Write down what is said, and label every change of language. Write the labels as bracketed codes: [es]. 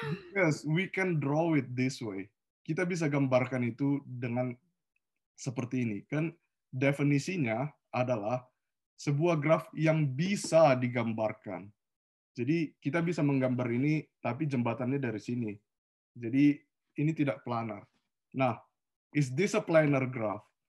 [en] because we can draw it this way. [id] Kita bisa gambarkan itu dengan seperti ini. Kan definisinya adalah sebuah graf yang bisa digambarkan. Jadi kita bisa menggambar ini, tapi jembatannya dari sini. Jadi ini tidak planar. [en] Nah, is this a planar graph?